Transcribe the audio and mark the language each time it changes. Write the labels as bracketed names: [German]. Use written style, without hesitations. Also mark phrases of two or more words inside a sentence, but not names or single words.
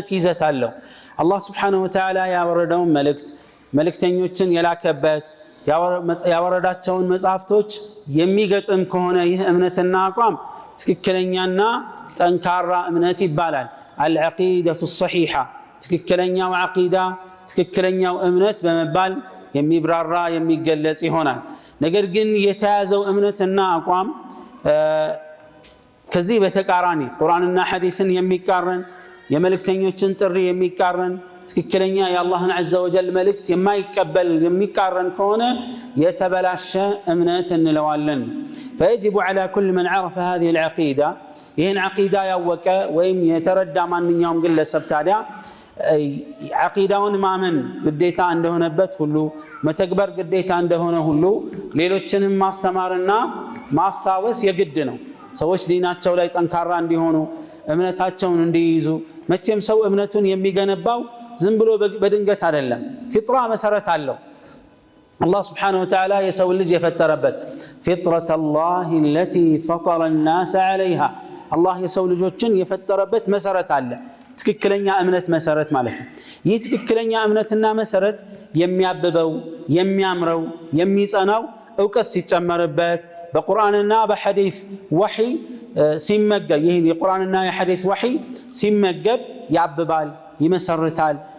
[Amharic] ይዘት አለው። አላህ [Arabic] سبحانه وتعالى [Amharic] ያወረደውን መልእክተኞችን የላከበት ያወረዳቸውን መጽሐፍቶች የሚገጥም ከሆነ ይህ እምነትና አቋም ትክክለኛና ጠንካራ እምነት ይባላል። [Arabic] العقيدة الصحيحة [Amharic] ትክክለኛው ዓቂዳ ትክክለኛው እምነት በመባል የሚብራራ የሚገለጽ ይሆናል። ነገር ግን የተያዘው እምነትና አቋም ከዚህ በተቃራኒ ቁርአንና ሐዲስን የሚቃረን የመልእክተኞችን ጥሪ የሚቃረን ትክክለኛ የአላህን [Arabic] عز وجل [Amharic] መልእክት የማይቀበል የሚቃረን ከሆነ የተበላሸ እምነት እንለዋለን። [Arabic] فيجب على كل من عرف هذه العقيدة [Amharic] ይህን ዓቂዳ ያወቀ ወይም የተረዳ ማንኛውም ግለሰብ ታዲያ ዓቂዳውን ማመን ግዴታ እንደሆነበት ሁሉ መተግበር ግዴታ እንደሆነ ሁሉ ሌሎችንም ማስተማርና ማስታወስ የግድ ነው። ሰዎች ዲናቸው ላይ ጠንካራ እንዲሆኑ እምነታቸውን እንዲይዙ። መቼም ሰው እምነቱን የሚገነባው ዝም ብሎ በድንገት አይደለም። ፊጥራ መሰረት አለው። አላህ [Arabic] سبحانه وتعالى [Amharic] የሰው ልጅ የፈጠረበት [Arabic] فطرة الله التي فطر الناس عليها [Amharic] አላህ የሰው ልጆችን የፈጠረበት መሰረት አለ። ትክክለኛ እምነት መሰረት ማለት ነው። ይህ ትክክለኛ እምነትና መሰረት የሚያብበው የሚያምረው የሚጸናው ዕውቀት ሲጨመርበት በቁርአንና በሐዲስ ወህይ ሲመገብ ይህን የቁርአንና የሐዲስ ወህይ ሲመገብ ያብባል፣ ይመሰርታል፣